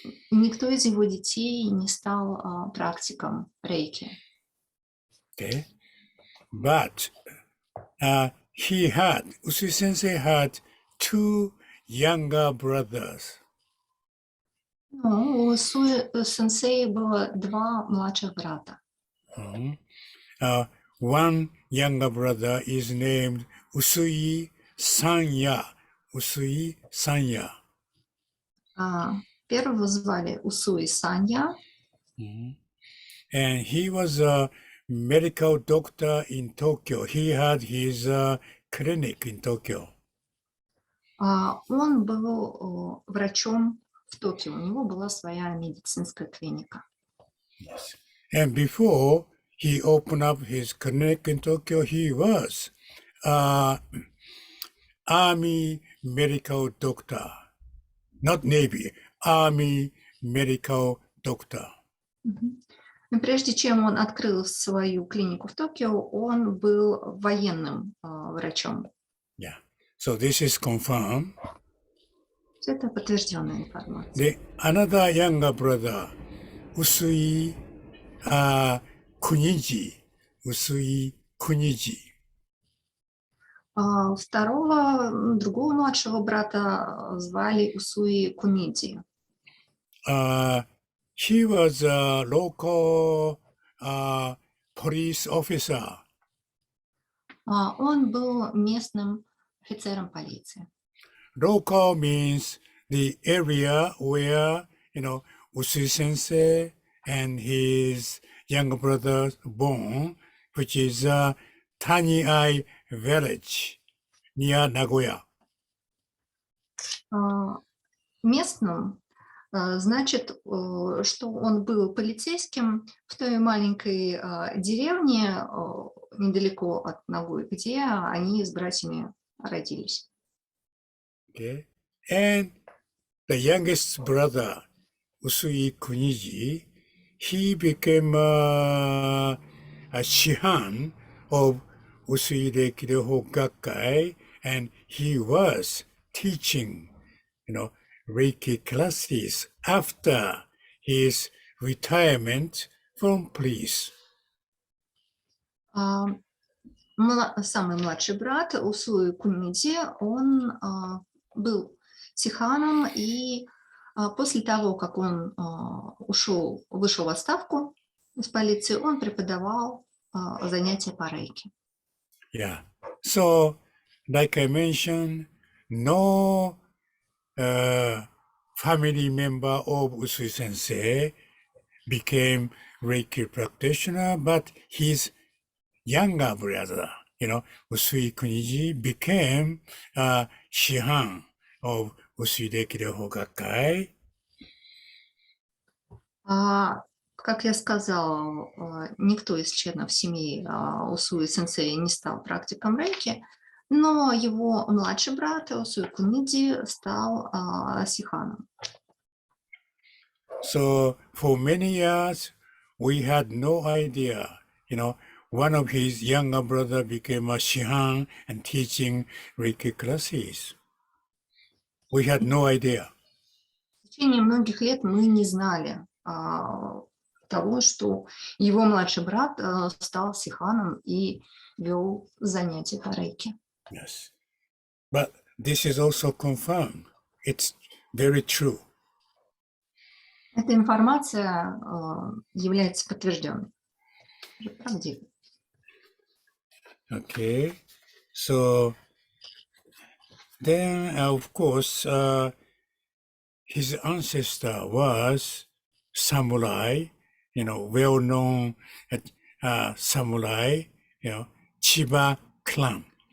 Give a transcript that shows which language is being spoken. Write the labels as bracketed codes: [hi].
[ru] Никто из его детей не стал практиком рейки. [en] Okay, but Usui Sensei had 2 younger brothers. [ru] У Усуи сенсея было 2 младших брата. [en] One younger brother is named Usui Sanya. Usui Sanya. [ru] Первого звали Усуи Санья. [en] And he was a medical doctor in Tokyo. He had his clinic in Tokyo. [ru] Он был врачом в Токио. У него была своя медицинская клиника. [en] Yes. And before he opened up his clinic in Tokyo, he was Army medical doctor. Not Navy, Army medical doctor. [ru] Но прежде чем он открыл свою клинику в Токио, он был военным врачом. [en] Yeah. So this is confirmed. [ru] Это подтвержденная информация. [en] Another younger brother, Usui Kuniji. Usui Kuniji. [ru] Другого младшего брата звали Усуи Кунидзи. [en] He was a local police officer. [ru] Он был местным офицером полиции. [en] Local means the area where, Usui Sensei and his younger brother born, which is Taniai village near Nagoya. [ru] Местным значит, что он был полицейским в той маленькой деревне недалеко от Нагои, где они с братьями родились. [en] Okay. And the youngest brother, Usui Kuniji, he became a shihan of Usui Reiki Ryoho Gakkai, and he was teaching, Reiki classes after his retirement from police. [ru] Самый младший брат Усуи Кунидзи, он был сиханом, и после того, как он вышел в отставку из полиции, он преподавал занятия по рейки. [en] Yeah. So, like I mentioned, no family member of Usui Sensei became Reiki practitioner, but his younger brother, Usui Kuniji, became shihan of Usui Reiki Ryoho Gakkai. [ru] Как я сказала, никто из членов семьи Усуи сенсея не стал практиком рейки, но его младший брат Усуи Кунидзи стал сиханом. [en] So for many years, we had no idea, one of his younger brother became a shihan and teaching Reiki classes. we had no idea. [ru] В течение многих лет мы не знали того, что его младший брат стал сиханом и вел занятия по рейки. [en] Yes. But this is also confirmed. It's very true. [ru] Эта информация является подтвержденной. Правдивой. [en] Okay. So then, of course, his ancestor was samurai, well-known samurai, Chiba clan.